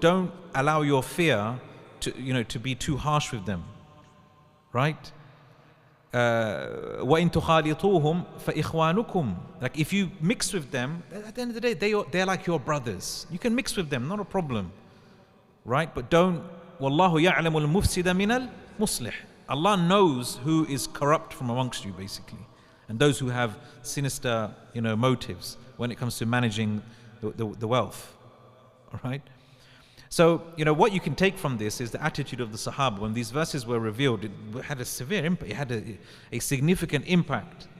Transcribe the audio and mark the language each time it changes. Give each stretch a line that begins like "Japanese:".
English: Don't allow your fear to be too harsh with them, right?
Arabic: وَإِن تُخَالِطُوهُمْ فَإِخْوَانُكُمْ.
English: Like if you mix with them, at the end of the day, they're like your brothers. You can mix with them, not a problem, right? But don't,
Arabic: وَاللَّهُ يَعْلَمُ الْمُفْسِدَ مِنَ الْمُصْلِحِ.
English: Allah knows who is corrupt from amongst you, basically, and those who have sinister, motives when it comes to managing the wealth, all right? So, what you can take from this is the attitude of the Sahaba. When these verses were revealed, it had a severe impact, it had a significant impact.